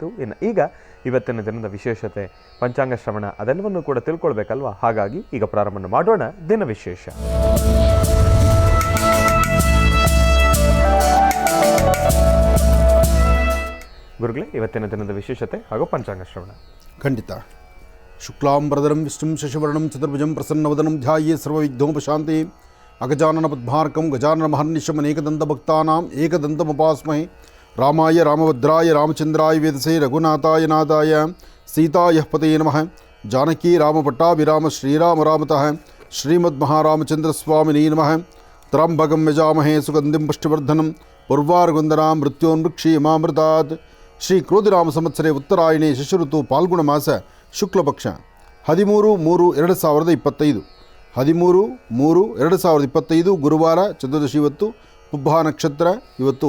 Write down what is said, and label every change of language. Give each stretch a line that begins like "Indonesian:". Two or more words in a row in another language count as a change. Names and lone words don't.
Kannada: ಇನ್ನು ಈಗ ಇವತ್ತಿನ ದಿನದ ವಿಶೇಷತೆ, ಪಂಚಾಂಗ ಶ್ರವಣ ಅದೆಲ್ಲವನ್ನು ಕೂಡ ತಿಳ್ಕೊಳ್ಬೇಕಲ್ವಾ? ಹಾಗಾಗಿ ಈಗ ಪ್ರಾರಂಭ ಮಾಡೋಣ ದಿನ ವಿಶೇಷ. ಗುರುಗಳೇ, ಇವತ್ತಿನ ದಿನದ ವಿಶೇಷತೆ ಹಾಗೂ ಪಂಚಾಂಗ ಶ್ರವಣ.
Sanskrit: ಖಂಡಿತ. ಶುಕ್ಲಾಂಬರಧರಂ ವಿಷ್ಣುಂ ಶಶಿವರ್ಣಂ ಚತುರ್ಭುಜಂ ಪ್ರಸನ್ನವದನಂ ಧ್ಯಾಯೇ ಸರ್ವವಿಘ್ನೋಪಶಾಂತಿ. ಅಗಜಾನನ ಪದ್ಮಾರ್ಕಂ ಗಜಾನನ ಮಹರ್ನಿಶಂ ಏಕದಂತ ಭಕ್ತಾನಾಂ ಏಕದಂತಮುಪಾಸ್ಮಹೇ. ರಾಮಾಯ ರಾಮಭದ್ರಾಯ ರಾಮಚಂದ್ರಾಯ ವೇದಸೇ ರಘುನಾಥಾಯ ನಾಥಾಯ ಸೀತಾಯ ಪತಯೇ ನಮಃ. ಜಾನಕಿ ರಾಮಪಟ್ಟಾಭಿರಾಮ ಶ್ರೀರಾಮ ರಾಮತಃ ಶ್ರೀಮದ್ಮಹಾರಾಮಚಂದ್ರ ಸ್ವಾಮಿನೇ ನಮಃ. ತ್ರ್ಯಂಬಕಂ ಯಜಾಮಹೇ ಸುಗಂಧಿಂ ಪುಷ್ಟಿವರ್ಧನಂ ಉರ್ವಾರುಗಂಧನಾಂ ಮೃತ್ಯೋನ್ಮೃಕ್ಷೀಮಾಮೃತಾತ್. ಶ್ರೀ ಕ್ರೋಧಿರಾಮ ಸಂವತ್ಸರೆ ಉತ್ತರಾಯಣೆ ಶಶಿಋತು ಪಾಲ್ಗುಣ ಮಾಸ ಶುಕ್ಲಪಕ್ಷ 13/3/2025.
Kannada: 13/3/2025 ಗುರುವಾರ, ಚತುರ್ದಶಿ ಇವತ್ತು, ಪುಬ್ಬ ನಕ್ಷತ್ರ ಇವತ್ತು.